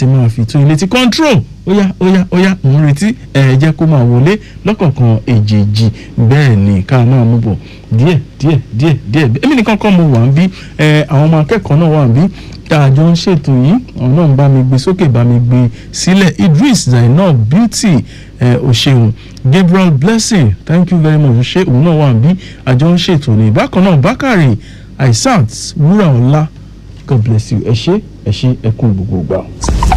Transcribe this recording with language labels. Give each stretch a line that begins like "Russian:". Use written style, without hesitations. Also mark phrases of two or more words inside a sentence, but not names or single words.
Yoruba: máa fi tó ilé tí control óyá òun retí ẹ jẹ́ kó máa wọlé lọ́kọ̀ọ̀kan èjèèjì bẹ́ẹ̀ ni ká máa mú bọ̀ díẹ̀ èmi nìkan kọ́ mo wà ń bí àwọn ọmọ akẹ́kọ̀ọ́ náà wà ń bí tá a jọ ń ṣètò yìí àwọn náà ń bá mi gbé sókè bá mi gbé sílẹ̀ Idris Zainab Beauty òṣèlú Gabriel Blessing
English: thank you very much
Yoruba: ṣé òun náà wà ń bí àjọ ń ṣètò ní bákan náà Bákàrè Aisat Wúràọlá
English: God bless you
Yoruba: ẹ ṣé ẹ kú gbogbo gbà.